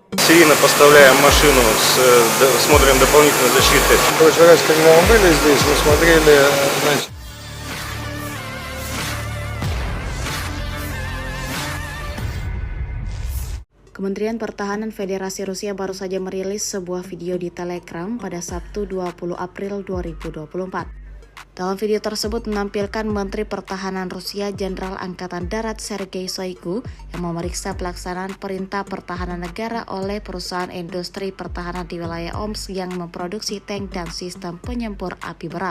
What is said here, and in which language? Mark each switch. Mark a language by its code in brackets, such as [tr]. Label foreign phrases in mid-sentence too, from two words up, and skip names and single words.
[ru] серийно поставляем машину с модулем дополнительной защиты. В прошлый раз, когда мы были здесь, мы смотрели, значит, [id] Kementerian Pertahanan Federasi Rusia baru saja merilis sebuah video di Telegram pada Sabtu 20 April 2024. Dalam video tersebut menampilkan Menteri Pertahanan Rusia Jenderal Angkatan Darat Sergei Shoigu yang memeriksa pelaksanaan perintah pertahanan negara oleh perusahaan industri pertahanan di wilayah Omsk yang memproduksi tank dan sistem penyempur api berat.